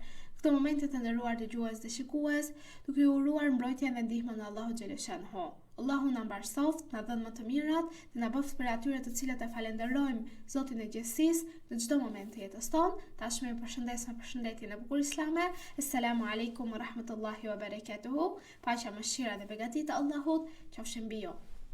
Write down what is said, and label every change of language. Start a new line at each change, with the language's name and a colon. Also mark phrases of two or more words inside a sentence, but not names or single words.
Albanian: Këto momente të nderuar dëgjues dhe shikues, duke ju uruar mbrojtjen dhe ndihmën e Allahut xhaleshanhu. Allahu na mbarsoft, na dhënë më të mirat dhe na bëft për atyre të cilët e falenderojmë Zotin e gjithësisë në çdo moment të jetës tonë. Tashmë ju përshëndes me përshëndetjen e bukur islame.
Arabic: السلام عليكم ورحمة الله وبركاته.
Albanian: Paqja, mëshira dhe begati të Allahut qofshin mbi ju.